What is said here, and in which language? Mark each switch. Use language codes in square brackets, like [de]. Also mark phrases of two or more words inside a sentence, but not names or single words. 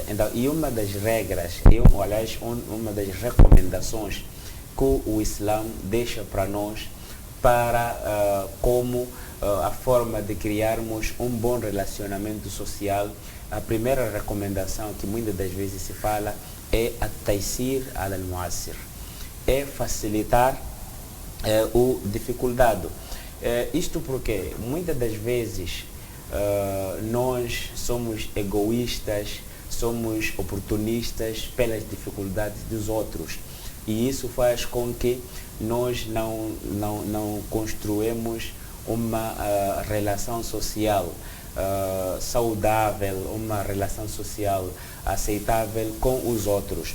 [pt] Então, e uma das regras, uma das recomendações que o Islã deixa para nós como a forma de criarmos um bom relacionamento social, a primeira recomendação que muitas das vezes se fala é a [ar] تيسير المعسر, [pt] é facilitar o dificuldade. Isto porque muitas das vezes nós somos egoístas, somos oportunistas pelas dificuldades dos outros e isso faz com que nós não construímos uma relação social saudável, uma relação social aceitável com os outros.